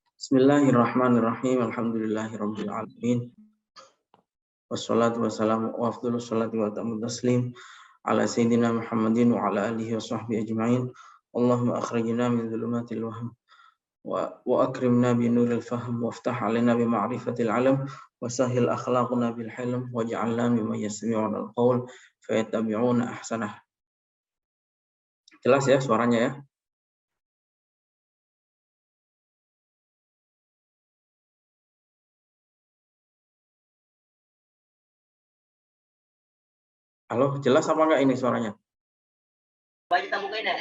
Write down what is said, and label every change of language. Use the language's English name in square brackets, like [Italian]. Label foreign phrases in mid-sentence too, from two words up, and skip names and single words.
[Arabic] بسم الله الرحمن الرحيم. الحمد لله رب العالمين. والصلاة والسلام وأفضل الصلاة وتمام التسليم على سيدنا محمد وعلى آله وصحبه أجمعين. اللهم أخرجنا من ظلمات الوهم وأكرمنا بنور الفهم وافتح علينا بمعرفة العلم وسهل أخلاقنا بالحلم واجعلنا ممن يستمعون القول فيتبعون أحسنه. [Indonesian] Jelas ya suaranya ya? Halo, jelas apa enggak ini suaranya? Kita bukain ya.